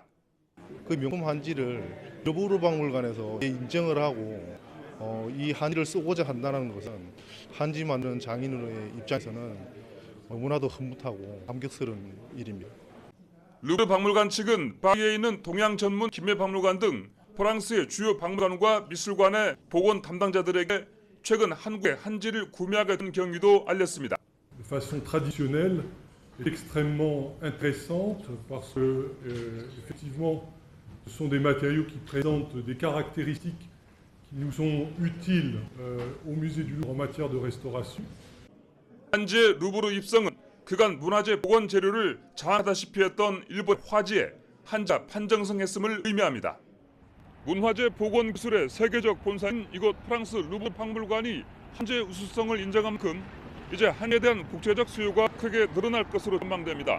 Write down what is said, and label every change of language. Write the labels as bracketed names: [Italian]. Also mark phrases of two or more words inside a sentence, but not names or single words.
[Korean] 그 명품 한지를 루브르 박물관에서 인정을 하고 이 한지를 쓰고자 한다는 것은 한지 만드는 장인의 입장에서는 너무나도 흐뭇하고 감격스러운 일입니다. 루브르 박물관 측은 파리에 있는 동양 전문 김해박물관 등 프랑스의 주요 박물관과 미술관의 복원 담당자들에게 최근 한국의 한지를 구매하게 된 경위도 알렸습니다. [French] De façon traditionnelle, extrêmement intéressante parce que effectivement, ce sont des matériaux qui présentent des caractéristiques qui nous sont utiles au musée du Louvre en matière de restauration. [Korean] 한지의 루브르 입성은 그간 문화재 복원 재료를 장악하다시피 했던 일본 화지에 한자 판정성했음을 의미합니다. 문화재 복원 기술의 세계적 본사인 이곳 프랑스 루브르 박물관이 한지의 우수성을 인정한 만큼 이제 한지에 대한 국제적 수요가 크게 늘어날 것으로 전망됩니다.